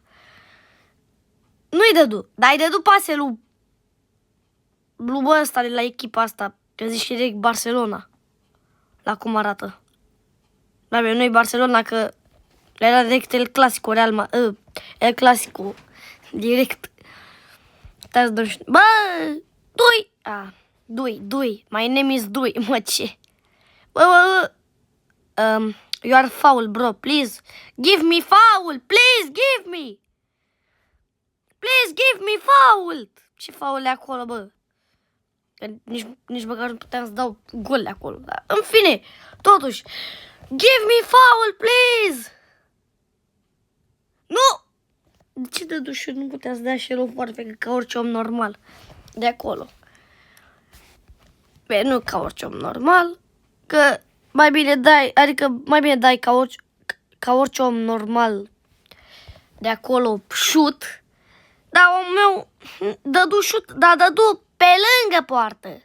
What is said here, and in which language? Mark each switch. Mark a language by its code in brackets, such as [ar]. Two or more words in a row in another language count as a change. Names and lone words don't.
[ro] Nu-i dădu, dar îi dădu pase lui bă ăsta de la echipa asta, că zici direct Barcelona. La cum arată. Dar nu-i Barcelona, că era direct El Clasico, El Clasico, direct. Bă, Dui, [en] my name is Dui, [ro] mă, ce? Bă, [en] you are foul, bro, please, give me foul, please, give me. Please, give me foul. [ro] Ce foul e acolo, bă? Că nici măcar nu puteam să dau gol de acolo, dar în fine, totuși, [en] give me foul, please. [ro] Nu! De ce dădușul nu putea să dea și el o foarfecă ca orice om normal de acolo? Bine, nu ca orice om normal, că mai bine dai ca orice om normal de acolo shoot, dar omul meu dădu shoot, dar dădu pe lângă poartă.